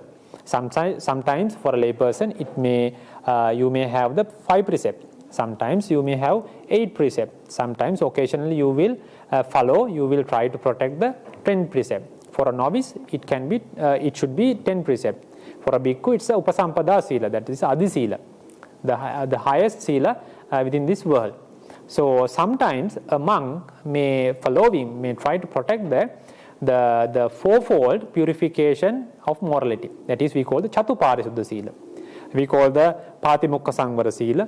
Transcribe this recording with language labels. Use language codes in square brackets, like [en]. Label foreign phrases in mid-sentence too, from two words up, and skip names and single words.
[en] Sometimes for a lay person you may have the 5 precepts. Sometimes you may have 8 precepts. Sometimes occasionally you will you will try to protect the 10 precepts. For a novice it should be 10 precepts. For a bhikkhu it's a [pi] upasampada sila, [en] that is [pi] adi sila, [en] the highest sila within this world. So sometimes a monk may try to protect the fourfold purification of morality. That is, we call the [pi] Chatuparisuddha Sila. [en] We call the [pi] Patimokka Sangvara Sila.